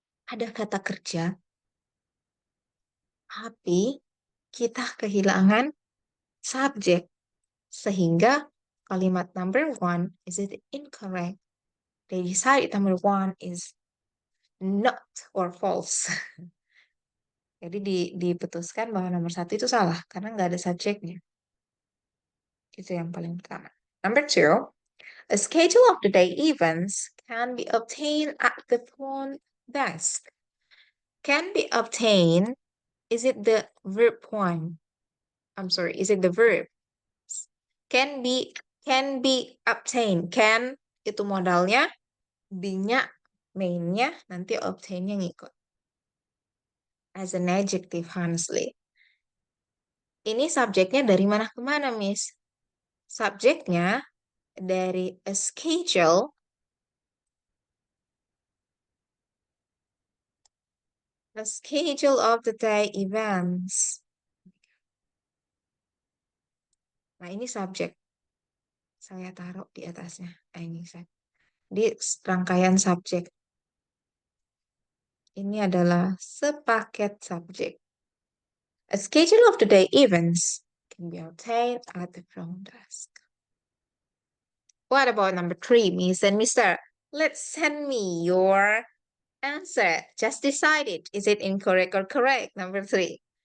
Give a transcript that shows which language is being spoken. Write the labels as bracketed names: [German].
[Indonesian] Ada kata kerja, tapi kita kehilangan subjek. Sehingga kalimat [English] number one is it incorrect. They decide number one is not or false. [Indonesian] Jadi diputuskan bahwa nomor satu itu salah karena nggak ada subjeknya. Itu yang paling pertama. [English] Number two, a schedule of the day events can be obtained at the front desk. Can be obtained, is it the verb one? I'm sorry, is it the verb? Can be obtained. [Indonesian] Can itu modalnya, be-nya, main-nya, nanti obtain-nya ngikut. [English] As an adjective, honestly. [Indonesian] Ini subjeknya dari mana ke mana, Miss? Subjeknya dari [English] a schedule of the day events. [Indonesian] Nah, ini subjek. Saya taruh di atasnya. Ini di rangkaian subjek. Ini adalah sepaket subjek. [English] A schedule of the day events can be obtained at the front desk. What about number three, Miss and Mister? Let's send me your answer. Just decide it. Is it incorrect or correct? Number three.